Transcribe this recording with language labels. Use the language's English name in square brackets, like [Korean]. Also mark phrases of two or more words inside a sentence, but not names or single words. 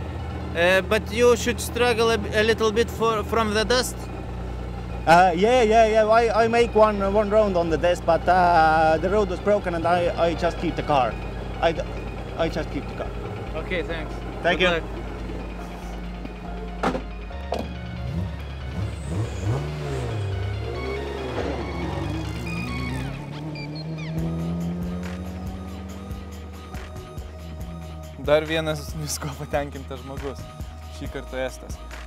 [English] But you should struggle a little bit from the dust. Yeah. I make one round on the test, but the road was broken and I just keep the car. I just keep the car. Okay, thanks. Thank you. [Lithuanian] Dar vienas visko patenkintas žmogus, šį kartą Estas.